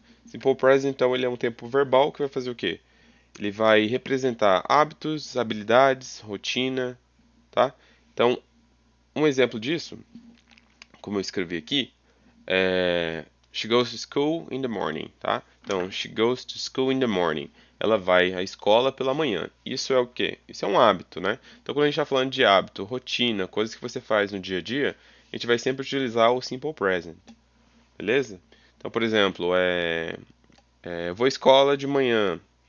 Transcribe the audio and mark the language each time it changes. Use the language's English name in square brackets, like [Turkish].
[Portuguese] Simple Present, então, ele é um tempo verbal que vai fazer o quê? Ele vai representar hábitos, habilidades, rotina, tá? Então, um exemplo disso, como eu escrevi aqui, [English] She goes to school in the morning, [Portuguese] tá? [English] Então, she goes to school in the morning. [Portuguese] Ela vai à escola pela manhã. Isso é o quê? Isso é um hábito, né? Então, quando a gente está falando de hábito, rotina, coisas que você faz no dia a dia, a gente vai sempre utilizar o simple present, beleza? Então, por exemplo, eu vou à escola de manhã.